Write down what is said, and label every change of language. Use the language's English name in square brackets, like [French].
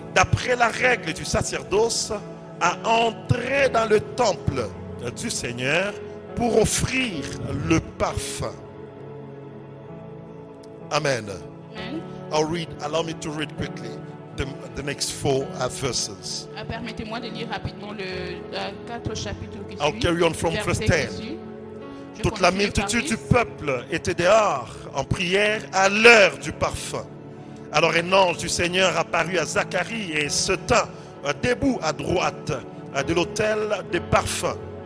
[French] D'après la règle du sacerdoce, à entrer dans le temple du Seigneur pour offrir le parfum. Amen. Amen. [English] Allow me to read quickly the next 4 verses. [French] Permettez-moi de lire rapidement le 4 chapitres qui [English] I'll carry on from verse 10. [French] Toute la multitude du peuple était dehors en prière à l'heure du parfum. Alors un ange du Seigneur apparut à Zacharie et se tint debout à droite de l'autel des parfums.